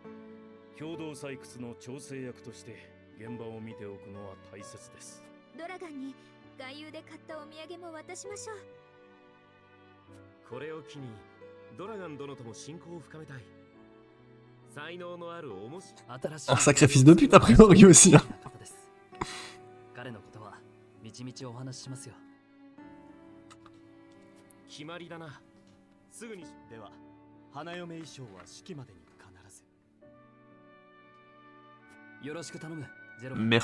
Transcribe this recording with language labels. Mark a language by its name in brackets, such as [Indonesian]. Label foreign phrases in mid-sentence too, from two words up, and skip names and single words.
[Japanese] 共同採掘の調整役として現場を見ておくのは大切です。ドラガンに外遊で買ったお土産も渡しましょう。これを機にドラガン殿とも親交を深めたい。才能のある面白い。 [French] Un sacré fils de pute a priori aussi. Hein. [Japanese] 彼のことはみちみちお話ししますよ。決まりだな。すぐに。では花嫁衣装は式までに必ず。よろしく頼む、ジェロム。